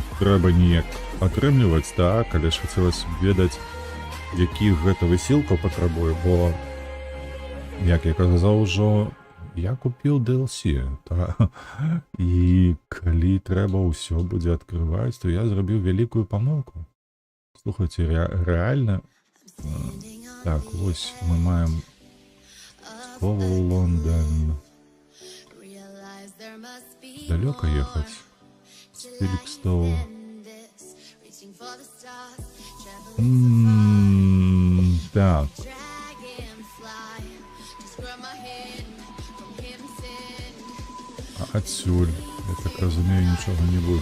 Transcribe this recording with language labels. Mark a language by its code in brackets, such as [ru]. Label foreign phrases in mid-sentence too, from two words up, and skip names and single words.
[be] трэба неяк атрымліваць, так, але ж хацелася б ведаць, якіх гэта высілкаў патрабуе, бо, як я казаў ужо, я купіў DLC, та, і калі трэба ўсё будзе адкрываць, то я зрабіў вялікую памылку. Слухайце, рэальна, так, вось мы маем слово Лондон. [ru] Далеко ехать. Феликстоу. Так. [uk] А отсюль, я так розумію, нічого не буде.